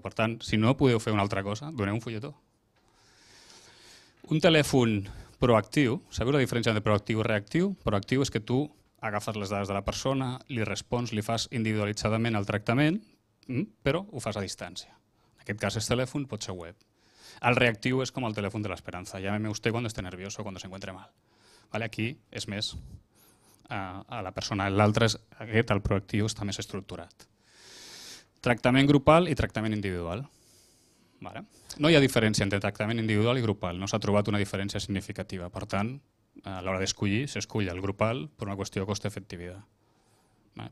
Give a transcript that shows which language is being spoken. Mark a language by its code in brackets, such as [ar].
[ca] Per tant, si no podeu fer una altra cosa, doneu un fulletó. Un telèfon proactiu, sabeu la diferència entre proactiu i reactiu? Proactiu és que tu agafes les dades de la persona, li respons, li fas individualitzadament el tractament, però ho fas a distància. En aquest cas és telèfon, pot ser web. El reactiu és com el telèfon de l'esperanza. [es] Llámeme usted cuando esté nervioso o cuando se encuentre mal. [ca] Aquí és més a la persona. L'altre és aquest, el proactiu, està més estructurat. Tractament grupal i tractament individual. No hi ha diferència entre tractament individual i grupal. No s'ha trobat una diferència significativa. Per tant, a l'hora d'escollir, s'escull el grupal per una qüestió de cost-efectivitat.